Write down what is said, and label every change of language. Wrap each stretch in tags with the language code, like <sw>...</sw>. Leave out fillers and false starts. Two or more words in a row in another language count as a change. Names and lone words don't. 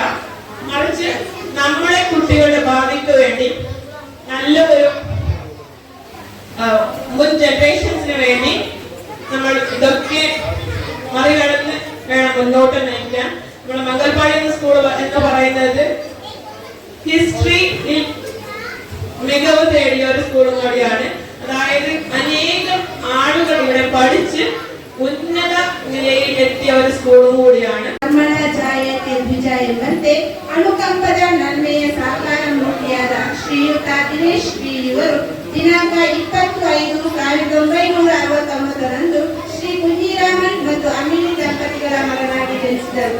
<ml>മറിച്ച് നമ്മളെ കുട്ടികളുടെ ഭാവിക്ക് വേണ്ടി നല്ലൊരു മുൻ ജനറേഷൻസിന് വേണ്ടി നമ്മൾ ഇതൊക്കെ മറികടന്ന് വേണം മുന്നോട്ട് നയിക്കാൻ. നമ്മുടെ മംഗൽപാടി സ്കൂൾ എന്ന് പറയുന്നത് ഹിസ്റ്ററിയിൽ മികവ് തേടിയ ഒരു സ്കൂളും കൂടിയാണ്. അതായത് അനേകം ആളുകൾ ഇവിടെ പഠിച്ച് ഉന്നത നിലയിൽ എത്തിയ ഒരു സ്കൂൾ കൂടിയാണ്.</ml> <kn>ಎಂಬಂತೆ ಅನುಕಂಪದ ನನ್ಮೆಯ ಸಾಕಾರ ಮೂರ್ತಿಯಾದ ಶ್ರೀಯುತ ದಿನೇಶ್ ಬಿ ಇವರು ದಿನಾಂಕ 20/5/1969 ಶ್ರೀ ಕುಂಜಿರಾಮನ್ ಮತ್ತು ಅಮಿನಿ ದಂಪತಿಗಳ ಮಗನಾಗಿ ಜನಿಸಿದರು.</kn>